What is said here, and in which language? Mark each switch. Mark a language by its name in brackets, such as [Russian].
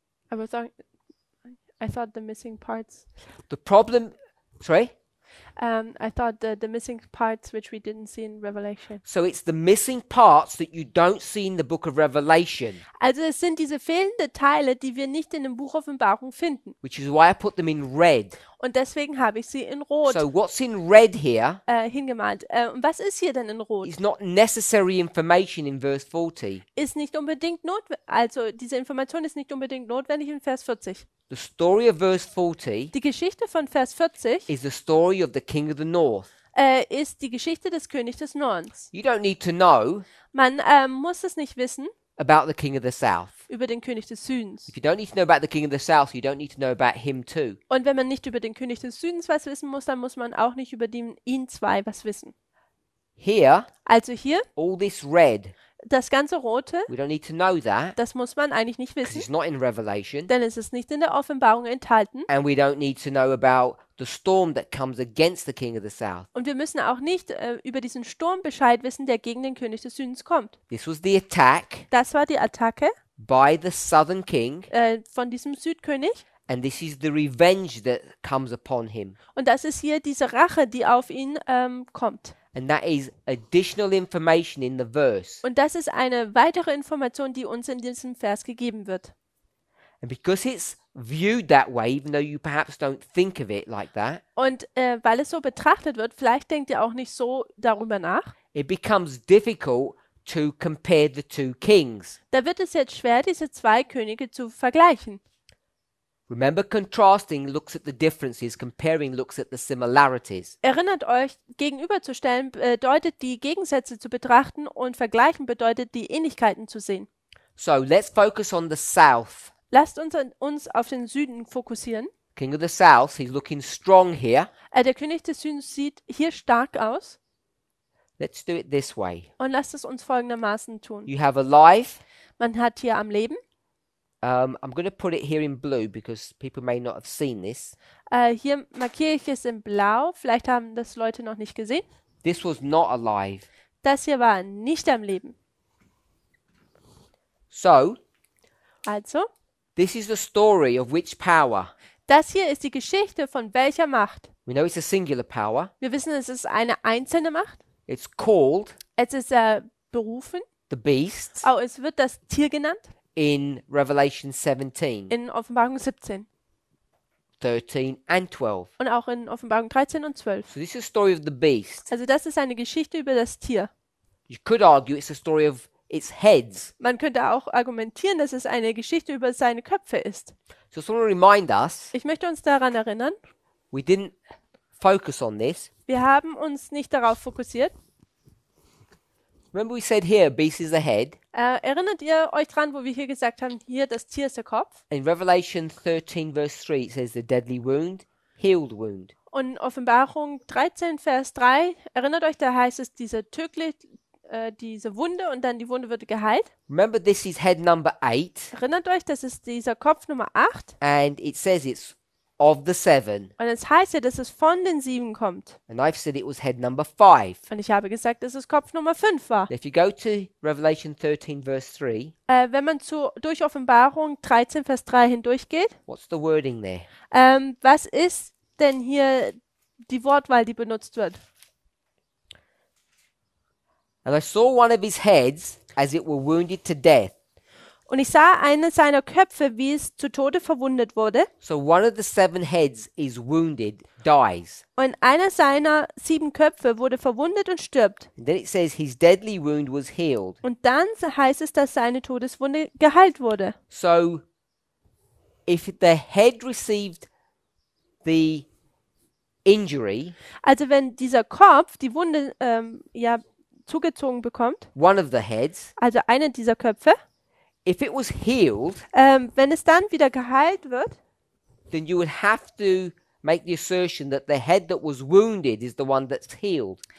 [English] I thought the missing parts. The problem, sorry? I thought the missing parts which we didn't see in Revelation. So it's the missing parts that you don't see in the book of Revelation, [German] Also es sind diese fehlenden Teile, die wir nicht in dem Buch Offenbarung finden. [English] which is why I put them in red. [German] Und deswegen habe ich sie in Rot [English] So what's in red here [German] hingemalt. Und was ist hier denn in Rot? [English] is not necessary information in verse 40. [German] Ist nicht unbedingt notwendig. Also diese Information ist nicht unbedingt notwendig in Vers 40. [English] The story of verse 40 [German] Die Geschichte von Vers 40 [English] is the story of the king of the north. [German] ist die Geschichte des Königs des Nordens. [English] You don't need to know [German] Man muss es nicht wissen [English] about the king of the south. [German] über den König des Südens. [English] If you don't need to know about the king of the south, you don't need to know about him too. [German] Und wenn man nicht über den König des Südens was wissen muss, dann muss man auch nicht über ihn zwei was wissen. [English] Here, [German] Also hier, [English] all this red, [German] das ganze Rote, [English] we don't need to know that [German] das muss man eigentlich nicht [English] because [German] wissen, [English] it's not in Revelation. [German] denn es ist nicht in der Offenbarung enthalten. [English] And we don't need to know about the storm that comes against the king of the south. [German] Und wir müssen auch nicht über diesen Sturm Bescheid wissen, der gegen den König des Südens kommt. [English] This was the attack [German] Das war die Attacke [English] by the southern king, [German] von diesem Südkönig. [English] and this is the revenge that comes upon him. [German] Und das ist hier diese Rache, die auf ihn kommt. [English] And that is additional information in the verse. [German] Und das ist eine weitere Information, die uns in diesem Vers gegeben wird. [English] And because it's viewed that way, even though you perhaps don't think of it like that, [German] Und weil es so betrachtet wird, vielleicht denkt ihr auch nicht so darüber nach, [English] it becomes difficult to compare the two kings. [German] da wird es jetzt schwer, diese zwei Könige zu vergleichen. [English] Remember, contrasting looks at the differences, comparing looks at the similarities. [German] Erinnert euch, gegenüberzustellen bedeutet die Gegensätze zu betrachten und vergleichen bedeutet die Ähnlichkeiten zu sehen. [English] So let's focus on the south. [German] Lasst uns auf den Süden fokussieren. [English] King of the south, he's looking strong here. [German] Der König des Südens sieht hier stark aus [English] Let's do it this way. [German] und lasst es uns folgendermaßen tun. [English] You have alive. [German] Man hat hier am Leben, [English] I'm going to put it here in blue because people may not have seen this. [German] hier markiere ich es in blau, vielleicht haben das Leute noch nicht gesehen. [English] This was not alive. [German] Das hier war nicht am Leben. [English] So, [German] Also, [English] this is the story of which power? [German] das hier ist die Geschichte von welcher Macht? [English] We know it's a singular power. [German] Wir wissen, es ist eine einzelne Macht. [English] It's called [German] Es ist berufen. [English] the beast [German] Oh, es wird das Tier genannt [English] in Revelation 17, [German] in Offenbarung 17 [English] 13, and 12. [German] und auch in Offenbarung 13 und 12. [English] So this is the story of the beast. [German] Also das ist eine Geschichte über das Tier. [English] You could argue it's a story of its heads. [German] Man könnte auch argumentieren, dass es eine Geschichte über seine Köpfe ist. [English] So I just want to remind us, [German] Ich möchte uns daran erinnern, [English] we didn't focus on this. [German] wir haben uns nicht darauf fokussiert. [English] Remember we said here, beast is the head. [German] Erinnert ihr euch dran, wo wir hier gesagt haben, hier das Tier ist der Kopf? [English] In Revelation 13 verse 3 it says the deadly wound, healed wound. [German] Und in Offenbarung 13, Vers 3, erinnert euch, da heißt es, diese Wunde und dann die Wunde wird geheilt. [English] Remember this is head number 8 [German] Erinnert euch, das ist dieser Kopf Nummer 8. [English] and it says it's of the 7. [German] Und es heißt ja, dass es von den 7 kommt. [English] And I've said it was head number 5. [German] Und ich habe gesagt, dass es Kopf Nummer 5 war. [English] If you go to Revelation 13 verse 3, [German] Wenn man durch Offenbarung 13, Vers 3 hindurchgeht, [English] what's the wording there? [German] was ist denn hier die Wortwahl, die benutzt wird? [English] And I saw one of his heads as it were wounded to death. [German] Und ich sah eine seiner Köpfe, wie es zu Tode verwundet wurde. [English] So one of the 7 heads is wounded, dies. [German] Und einer seiner 7 Köpfe wurde verwundet und stirbt. [English] And then it says his deadly wound was healed. [German] Und dann heißt es, dass seine Todeswunde geheilt wurde. [English] So if the head received the injury, [German] Also wenn dieser Kopf die Wunde zugezogen bekommt, [English] one of the heads, [German] also eine dieser Köpfe, [English] if it was healed, [German] wenn es dann wieder geheilt wird, [English] then you would have to make the assertion that the head that was wounded is the one that's healed.